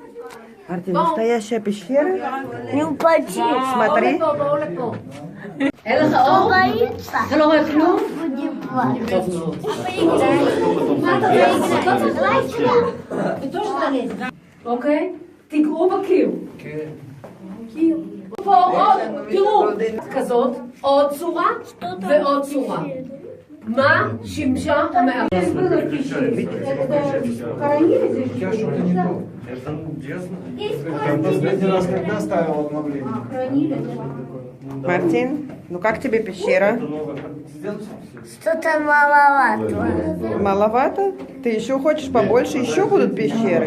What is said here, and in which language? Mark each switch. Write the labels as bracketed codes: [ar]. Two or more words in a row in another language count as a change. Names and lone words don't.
[ru] Мартин, настоящая пещера? Не упади. Смотри. Кто боится? [he] אתה לא רואה כלום? [ru] Будем плакать. [he] טוב מאוד. אוקיי? תיגעו בקיר. קיר. פה עוד, תראו, כזאת, עוד צורה ועוד צורה. מה שימשה המערה? [ru] Мартин, ну как тебе пещера? Что-то маловато. Маловато? Ты еще хочешь побольше? Еще будут пещеры?